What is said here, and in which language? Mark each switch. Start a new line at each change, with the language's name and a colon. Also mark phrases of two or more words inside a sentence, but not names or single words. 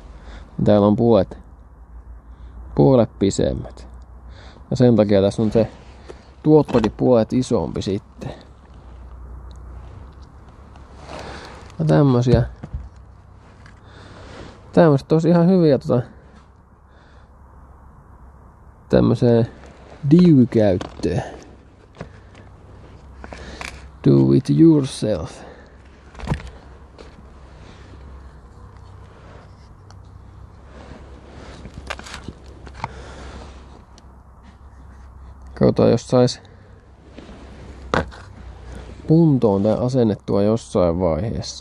Finnish: Täällä on puolet pisemmät. Ja sen takia tässä on se tuottokin puolet isompi sitten. Ja tämmösiä tosi ihan hyviä tämmöseen diy-käyttöön.
English: Do it yourself.
Finnish: Katsotaan, jos sais kuntoon tää asennettua jossain vaiheessa.